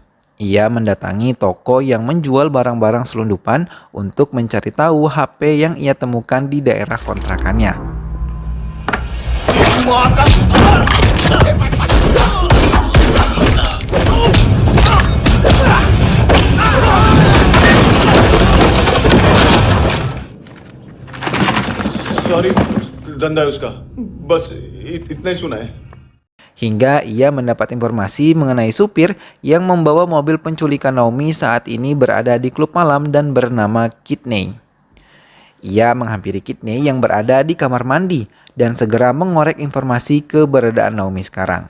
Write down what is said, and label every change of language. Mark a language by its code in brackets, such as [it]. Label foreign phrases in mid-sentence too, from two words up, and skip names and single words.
[id] Ia mendatangi toko yang menjual barang-barang selundupan untuk mencari tahu HP yang ia temukan di daerah kontrakannya. Sorry, [hi] धंधा है उसका. बस इतना ही सुना है. [id] Hingga ia mendapat informasi mengenai supir yang membawa mobil penculikan Naomi saat ini berada di klub malam dan bernama Kidney. Ia menghampiri Kidney yang berada di kamar mandi dan segera mengorek informasi keberadaan Naomi sekarang.